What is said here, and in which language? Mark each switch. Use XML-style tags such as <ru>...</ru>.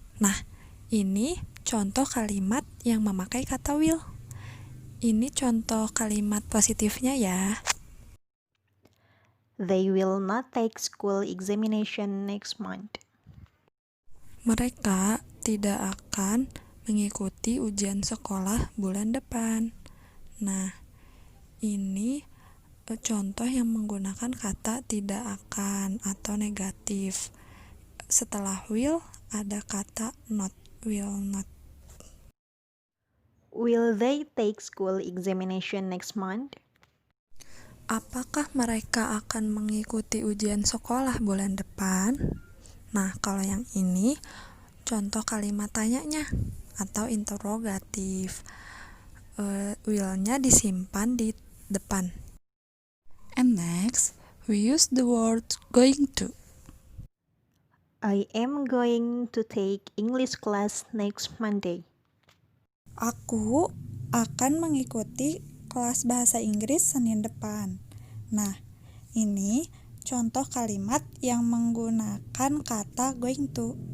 <id>Nah, ini contoh kalimat yang memakai kata will. Ini contoh kalimat positifnya ya.</id> <en>They will not take school examination next month.</en> <id>Mereka tidak akan mengikuti ujian sekolah bulan depan. Nah, ini contoh yang menggunakan kata tidak akan atau negatif. Setelah will ada kata not, will not.</id> <en>Will they take school examination next month?</en> <id>Apakah mereka akan mengikuti ujian sekolah bulan depan? Nah, kalau yang ini contoh kalimat tanyanya atau interrogatif. Will-nya disimpan di depan.</id> <en>And next, we use the word going to. I am going to take English class next Monday.</en> <id>Aku akan mengikuti kelas bahasa Inggris Senin depan. Nah, ini contoh kalimat yang menggunakan kata going to.</id>